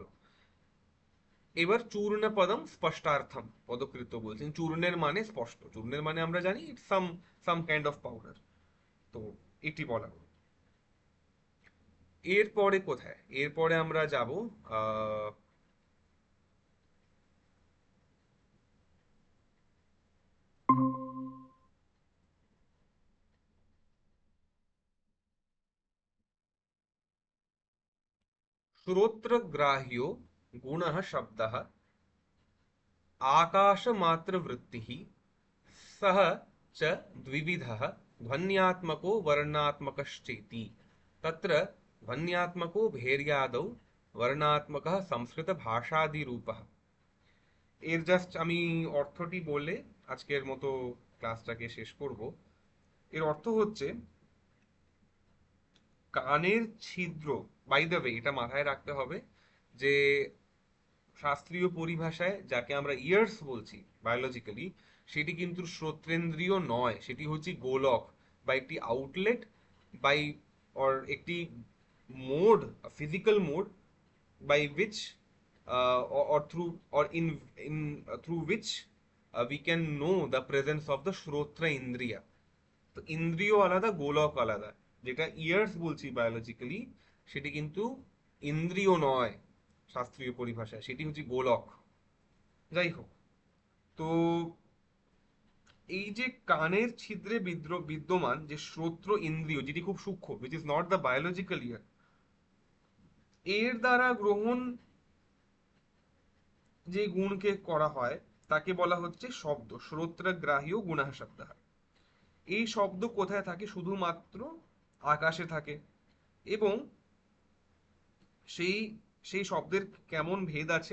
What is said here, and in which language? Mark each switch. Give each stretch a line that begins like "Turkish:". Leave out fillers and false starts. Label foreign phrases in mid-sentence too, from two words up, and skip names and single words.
Bangla: এবার
Sanskrit: চূর্ণ পদম স্পষ্টার্থম পদকৃত
Bangla: বলছেন, চূর্ণের মানে স্পষ্ট, চূর্ণের মানে আমরা জানি
English: it's some, some kind of powder.
Bangla: তো এটি বলা হলো। এরপরে কোথায়, এরপরে আমরা যাব আহ
Sanskrit: श्रोत्रग्राह्यो गुणः शब्दः आकाशमात्रवृत्तिः सः च द्विविधः ध्वन्यात्मको वर्णात्मकश्चेति तत्र ध्वन्यात्मको भेर्यादौ वर्णात्मकः संस्कृतभाषादिरूपः।
Bangla: এর জাস্ট আমি অর্থটি বলে আজকের মতো ক্লাসটাকে শেষ করব। এর অর্থ হচ্ছে কানের ছিদ্র,
English: by the way
Bangla: এটা মাথায় রাখতে হবে যে শাস্ত্রীয় পরিভাষায় যাকে আমরা ইয়ার্স বলছি বায়োলজিক্যালি, সেটি কিন্তু শ্রোত্রেন্দ্রিয় নয়, সেটি হচ্ছে গোলক বা একটি
English: outlet by or
Bangla: একটি মোড,
English: physical mode by which or through or in through which we can know the presence of the
Bangla: শ্রোত্র ইন্দ্রিয়া। তো ইন্দ্রিয় আলাদা, গোলক আলাদা। যেটা ইয়ার্স বলছি বায়োলজিক্যালি, সেটি কিন্তু ইন্দ্রিয় নয় শাস্ত্রীয় পরিভাষায়, সেটি হচ্ছে গোলক। যাই হোক, তো এই যে কানের ছিদ্রে বিদ্যমান যে শ্রোত্র ইন্দ্রিয়, যেটি খুব সূক্ষ্ম,
English: which is not the biological ear,
Bangla: এর দ্বারা গ্রহণ যে গুণকে করা হয় তাকে বলা হচ্ছে শব্দ,
Sanskrit: শ্রোত্রগ্রাহ্য গুণঃ শব্দঃ।
Bangla: এই শব্দ কোথায় থাকে? শুধুমাত্র আকাশে থাকে। এবং সেই সেই শব্দের কেমন ভেদ আছে?